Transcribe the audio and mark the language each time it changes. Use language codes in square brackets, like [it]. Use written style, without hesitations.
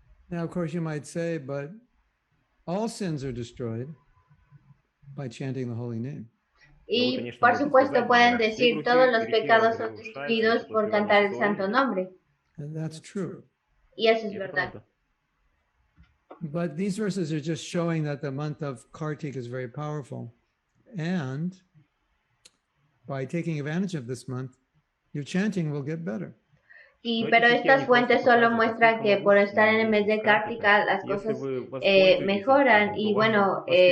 [en] Now, of course, you might say, but all sins are destroyed by chanting the holy name. [es] Y por supuesto pueden decir todos los pecados son destruidos por cantar el santo nombre. [en] And that's true. [es] Y eso es verdad. [en] But these verses are just showing that the month of Kartik is very powerful. And by taking advantage of this month, your chanting will get better. [es] Pero estas fuentes solo muestran que por estar en el mes de Kartika las cosas mejoran y bueno.